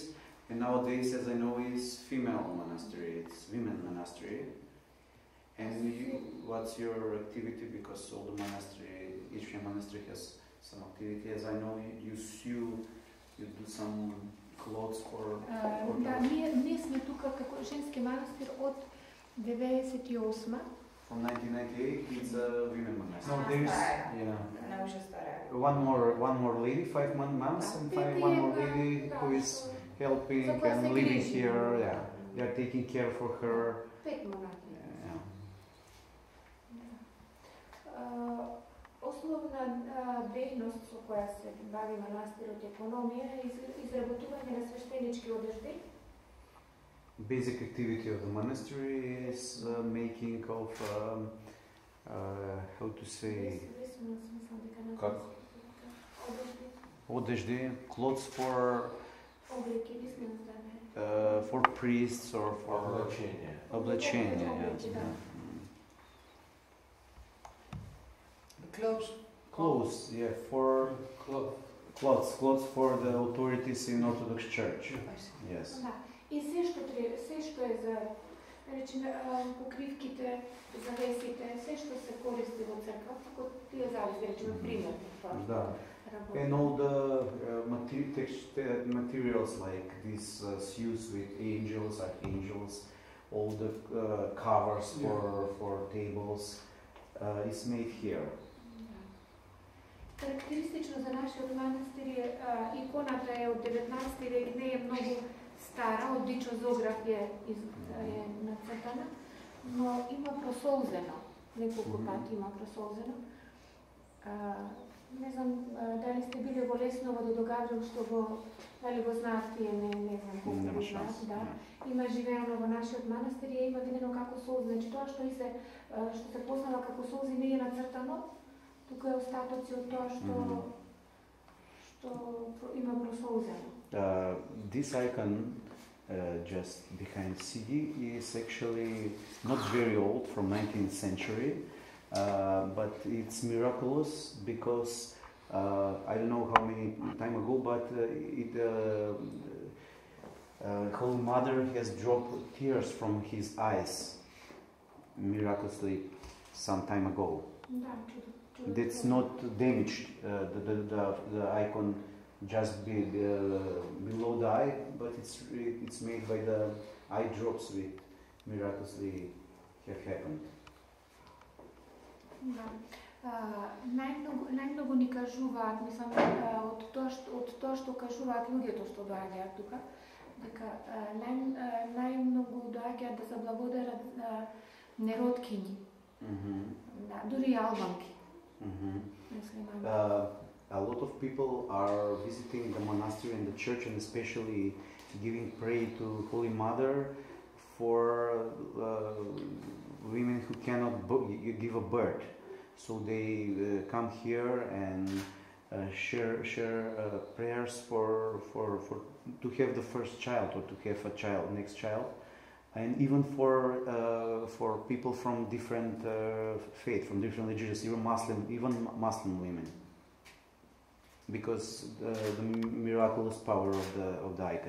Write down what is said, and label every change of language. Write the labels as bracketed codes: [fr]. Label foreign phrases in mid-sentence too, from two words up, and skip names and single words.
[en] And nowadays, as I know, is female monastery. It's women monastery. And what's your activity? Because all the monastery, each monastery has some activity. As I know, you sew, you do some clothes for. [mk] Да, ние сме тука како женски манастир од 98. [en] From 1998, it's a women monastery. No, there's one more lady, 5 months, and one more lady who is helping and living here. Yeah, they are taking care for her. [mk] 5 монахи. Основна дејност со која се бави манастирот економија е изработување на свештенички одежди. [en] Basic activity of the monastery is making of how to say одежди, clothes for priests or for облачение. Clothes, yeah, for clothes for the authorities in Orthodox Church. Yes. [mk] И се што е за речеме покривките, завесите, се што се користи во црква, како тие зависи, речеме пример. Да. [en] And all the materials like these sews with angels, archangels, all the covers for tables is made here. [mk] Карактеристично за нашиот манастир е иконата е од 19 век, не е многу стара, одлично зографија е нацртана, но има просолзено, неколку пати има просолзено. Не знам дали сте били во Лесново до Догаврил, што дали го знаат тие, не знам колку го знаат, да. Има живеено во нашиот манастир и има видено како солзи, значи тоа што се познава како солзи не е нацртано, тука е остатоци од тоа што има просолзено. [en] This icon just behind CD is actually not very old, from 19th century, but it's miraculous because I don't know how many time ago, but Holy Mother has dropped tears from his eyes miraculously. some time ago. [mk] Да, [en] That's not damaged, the icon just below the eye, but it's made by the eye drops which miraculously have happened. [mk] Да. Најмногу ни кажуваат, мислам, од тоа што кажуваат луѓето што доаѓаат тука, дека најмногу доаѓаат да заблагодарат нероткињи. Да, дури и албанки. [en] A lot of people are visiting the monastery and the church, and especially giving prayer to Holy Mother for women who cannot give a birth. So they come here and share prayers for to have the first child, or to have a next child, and even for people from different faith, from different religions, even Muslim women, because the miraculous power of the icon.